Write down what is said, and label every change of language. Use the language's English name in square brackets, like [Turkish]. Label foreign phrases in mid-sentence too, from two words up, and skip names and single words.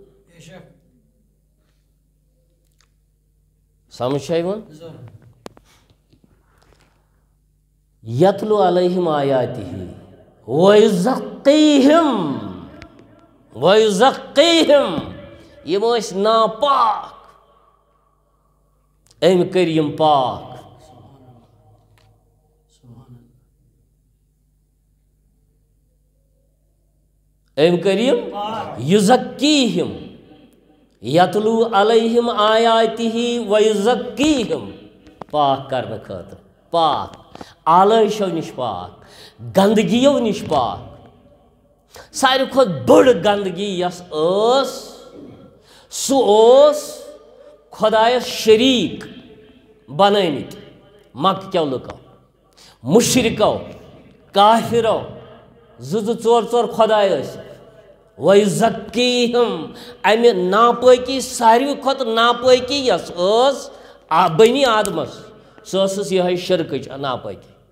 [Kashmiri] سمجھ چھا یِوان [Arabic] یتلوٗ علیہم آیاتہ وَیُزَکِّیہِم [Kashmiri] یِم ٲسۍ ناپاک أمۍ کٔرۍ یِم پاک [Arabic] ایم کریم یزکیہم یتلو علیہم آیاتہ ویزکیہم [Kashmiri] پاک کرنے خاطر پاک آلائشو نش پاک گندگیو نش پاک ساری کھت بڑ گندگی یس سو خدایس شریک بنٲمٕتۍ مکہ کیو لُکو مشرکو کافرو ژور خداے ٲسۍ وَیُزَکِّیہِم امہِ ناپٲکی ساروی کھۄتہٕ ناپٲکی یس بنی آدمس سۄ ٲسٕس یِہوٚے شرکٕچ ناپٲکی